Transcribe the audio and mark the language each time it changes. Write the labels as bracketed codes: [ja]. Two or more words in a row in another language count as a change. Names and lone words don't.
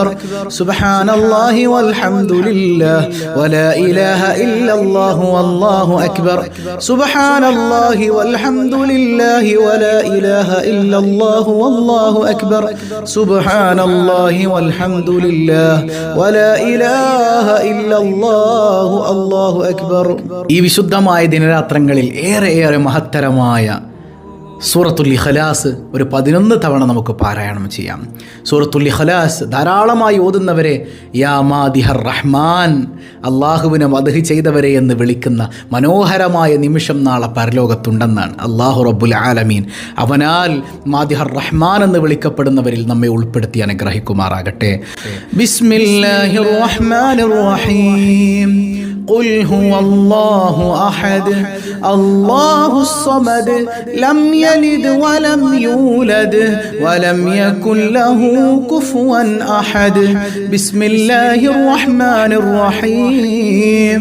[ar] سبحان الله والحمد لله ولا إله إلا الله والله أكبر. سبحان الله والحمد لله ولا إله إلا الله والله أكبر. سبحان الله والحمد لله ولا إله إلا الله الله أكبر. [ml] ഈ വിശുദ്ധമായ ദിനരാത്രങ്ങളിൽ ഏറെ മഹത്തരമായ സൂറത്തുൽ ഇഖ്ലാസ് ഒരു 11 തവണ നമുക്ക് പാരായണം ചെയ്യാം. സൂറത്തുൽ ഇഖ്ലാസ് ധാരാളമായി ഓതുന്നവരെ [ar] يا مادح الرحمن, [ml] അള്ളാഹുവിനെ മദ്ഹ് ചെയ്തവരെ എന്ന് വിളിക്കുന്ന മനോഹരമായ നിമിഷം നാളെ പരലോകത്തുണ്ടെന്നാണ്. [ar] الله رب العالمين [ml] അവനാൽ [ar] مادح الرحمن [ml] എന്ന് വിളിക്കപ്പെടുന്നവരിൽ നമ്മെ ഉൾപ്പെടുത്തി അനുഗ്രഹിക്കുമാറാകട്ടെ. [ar] بسم الله الرحمن الرحيم. قل هو الله أحد الله الصمد لم يلد ولم يولد ولم يكن له كفوا أحد. بسم الله الرحمن الرحيم.